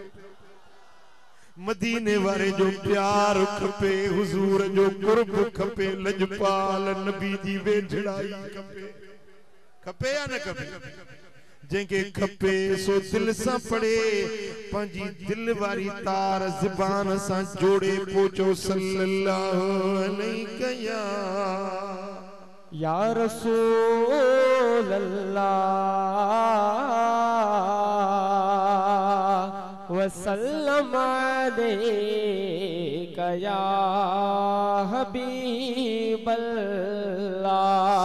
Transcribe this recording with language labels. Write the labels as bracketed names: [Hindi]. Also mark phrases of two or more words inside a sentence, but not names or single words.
[Sindhi] मदीने वारे जो प्यार खपे, हुजूर जो कुर्ब खपे, लजपाल नबी जी वेझड़ाई खपे। खपे या न खपे? जंहिंखे खपे सो दिल सां पढ़े, पंजी दिल वारी तार ज़बान सा जोड़े पोचो [Arabic] صلى الله عليه يا رسول الله وسلم عليك يا حبيب الله